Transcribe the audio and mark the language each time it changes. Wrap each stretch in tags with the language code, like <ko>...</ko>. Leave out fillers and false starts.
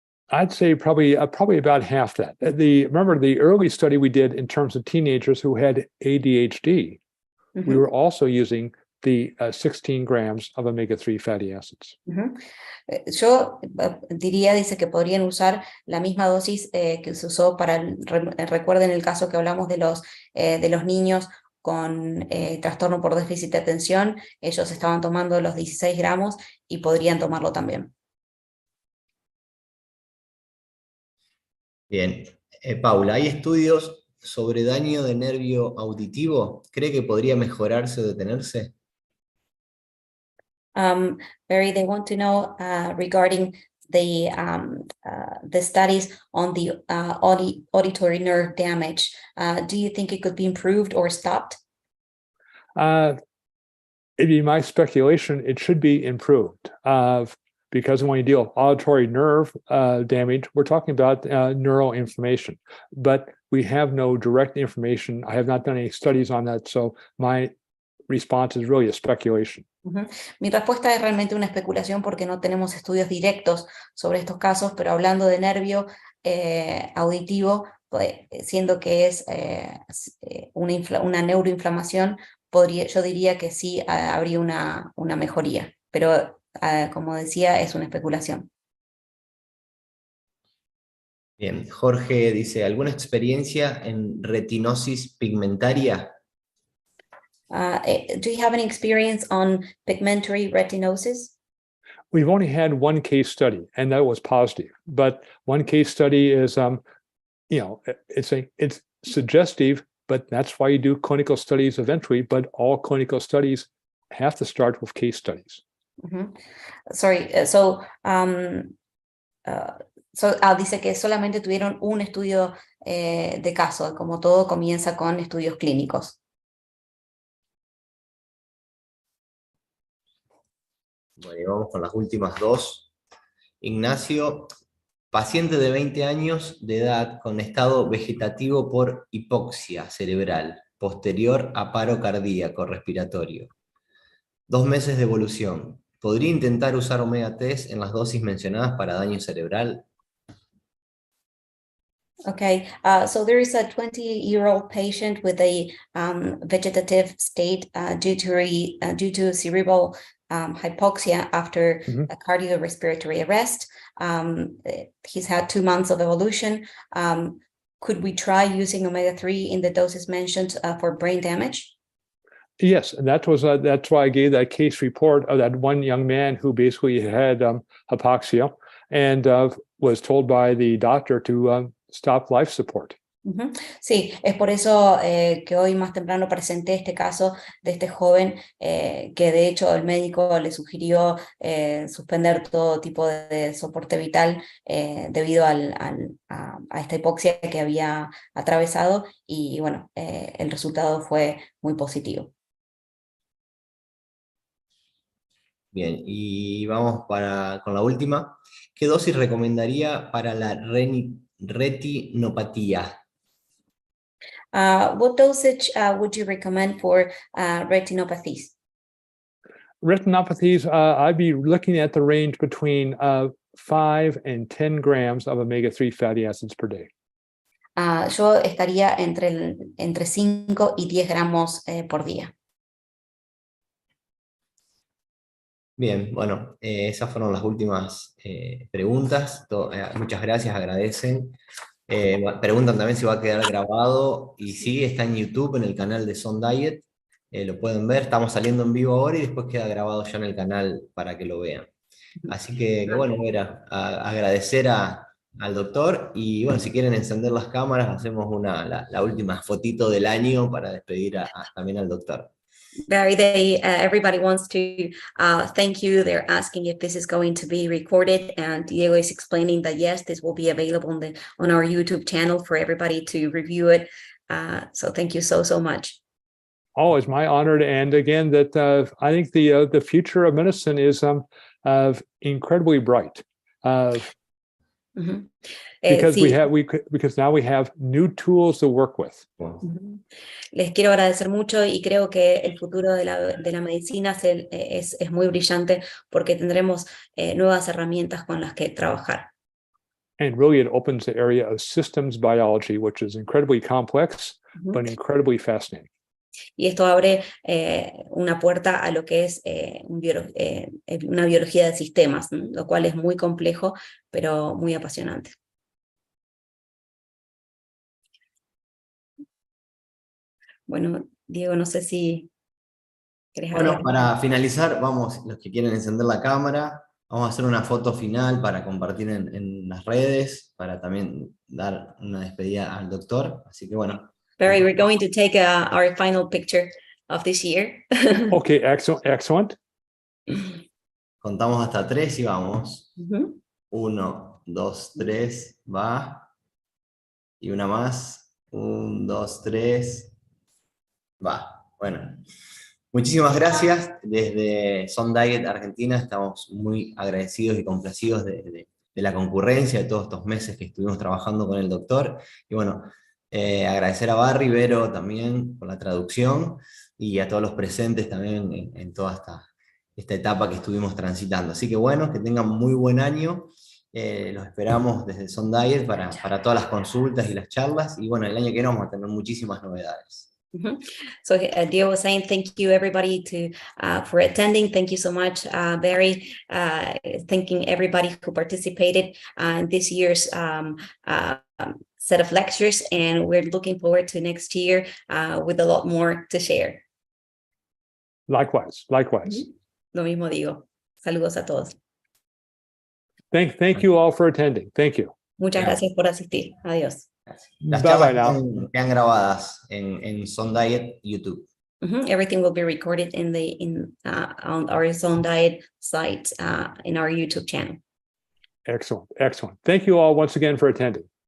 <en>I'd say probably about half that. Remember the early study we did in terms of teenagers who had ADHD, we were also using the 16 grams of omega-3 fatty acids.</en> <es>Yo diría, dice que podrían usar la misma dosis que se usó para, recuerden el caso que hablamos de los niños con trastorno por déficit de atención, ellos estaban tomando los 16 gramos y podrían tomarlo también. Bien, Paula, ¿hay estudios sobre daño de nervio auditivo? ¿Cree que podría mejorarse o detenerse?</es> <en>Barry, they want to know regarding the studies on the auditory nerve damage. Do you think it could be improved or stopped? It'd be my speculation, it should be improved. Because when you deal with auditory nerve damage, we're talking about neuroinflammation. But we have no direct information. I have not done any studies on that, so my response is really a speculation.</en> <es>Mi respuesta es realmente una especulación porque no tenemos estudios directos sobre estos casos, pero hablando de nervio auditivo, siendo que es una neuroinflamación, yo diría que sí habría una mejoría, pero como decía, es una especulación. Bien, Jorge dice, ¿alguna experiencia en retinosis pigmentaria?</es> <en>Do you have any experience on pigmentary retinosis? We've only had one case study, and that was positive. But one case study is, it's suggestive, but that's why you do clinical studies eventually. But all clinical studies have to start with case studies.</en> <es>Sorry, dice que solamente tuvieron un estudio de caso, como todo comienza con estudios clínicos. Bueno, y vamos con las últimas dos. Ignacio, paciente de 20 años de edad con estado vegetativo por hipoxia cerebral, posterior a paro cardíaco respiratorio. 2 meses de evolución. ¿Podría intentar usar omega 3 en las dosis mencionadas para daño cerebral?</es> <en>Okay, so there is a 20-year-old patient with a vegetative state due to cerebral hypoxia after a cardiorespiratory arrest. He's had 2 months of evolution. Could we try using omega-3 in the doses mentioned for brain damage? Yes, and that's why I gave that case report of that one young man who basically had hypoxia and was told by the doctor to stop life support.</en> <es>Sí, es por eso que hoy más temprano presenté este caso de este joven que de hecho el médico le sugirió suspender todo tipo de soporte vital debido a esta hipoxia que había atravesado y bueno, el resultado fue muy positivo. Bien, y vamos con la última. ¿Qué dosis recomendaría para la retinopatía?</es> <en>What dosage would you recommend for retinopathies? Retinopathies, I'd be looking at the range between 5 and 10 grams of omega-3 fatty acids per day.</en> <es>Yo estaría entre 5 y 10 gramos por día. Bien, bueno, esas fueron las últimas preguntas. Muchas gracias, agradecen. Preguntan también si va a quedar grabado y sí, está en YouTube, en el canal de Son Diet. Lo pueden ver, estamos saliendo en vivo ahora y después queda grabado ya en el canal para que lo vean. Así que bueno, era agradecer al doctor y bueno, si quieren encender las cámaras, hacemos la última fotito del año para despedir también al doctor.</es> <en>Barry, everybody wants to thank you. They're asking if this is going to be recorded, and Diego is explaining that yes, this will be available on our YouTube channel for everybody to review it. So thank you so much. Oh, it's my honor. And again, that I think the future of medicine is incredibly bright. Because sí. Because now we have new tools to work with.</en> <es>Les quiero agradecer mucho y creo que el futuro de la medicina es muy brillante porque tendremos nuevas herramientas con las que trabajar.</es> <en>And really it opens the area of systems biology, which is incredibly complex, but incredibly fascinating.</en> <es>Y esto abre una puerta a lo que es una biología de sistemas, lo cual es muy complejo, pero muy apasionante. Bueno, Diego, no sé si querés Bueno, agregar. para finalizar, vamos, los que quieren encender la cámara, vamos a hacer una foto final para compartir en las redes, para también dar una despedida al doctor. Así que bueno.</es> <en>Barry, we're going to take our final picture of this year. Okay, excellent.</en> <es>Contamos hasta 3 y vamos. 1, 2, 3, va. Y una más. 1, 2, 3, va. Bueno. Muchísimas gracias. Desde Son Diet Argentina estamos muy agradecidos y complacidos de la concurrencia de todos estos meses que estuvimos trabajando con el doctor. Y bueno, agradecer a Barry, Vero también por la traducción y a todos los presentes también en toda esta etapa que estuvimos transitando. Así que bueno, que tengan muy buen año. Los esperamos desde Son Diet para todas las consultas y las charlas. Y bueno, el año que viene vamos a tener muchísimas novedades.</es> <en>So Diego was saying thank you everybody for attending. Thank you so much, Barry. Thanking everybody who participated in this year's set of lectures, and we're looking forward to next year with a lot more to share. Likewise.</en> <es>Lo mismo digo. Saludos a todos.</es> <en>Thank you all for attending. Thank you.</en> <es>Muchas gracias por asistir. Adiós. Las charlas quedan grabadas en Son Diet YouTube.</es> <en>Everything will be recorded on our Son Diet site in our YouTube channel. Excellent. Thank you all once again for attending.</en>